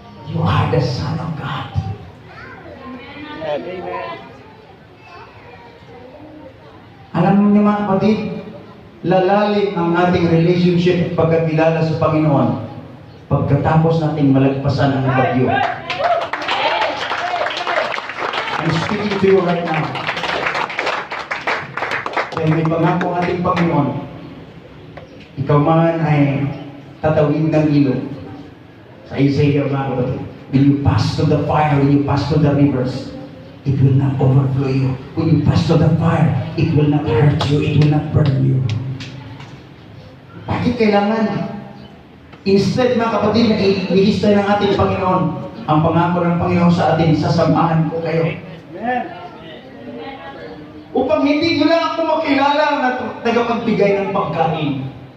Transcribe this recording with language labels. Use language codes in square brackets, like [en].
[en] You are the Son of God. Amen. [tl] Alam niyo mga kapatid, lalalim ang ating relationship pagkakilala sa Panginoon pagkatapos nating malagpasan ang bagyo. [en] I'm speaking to you right now. [tl] Dahil may pangako ang ating Panginoon, ikaw man ay tatawid ng ilog. Sa Isaiah mga kapatid, [en] when you pass to the fire, when you pass to the rivers, it will not overflow you. When you pass to the fire, it will not hurt you, it will not burn you. [tl] Bakit kailangan? Instead mga kapatid, na ilihis tayo ng ating Panginoon, ang pangako ng Panginoon sa atin, sasamahan ko kayo. Amen. Upang hindi nyo lang ako makilala na tagapagbigay ng pagkain.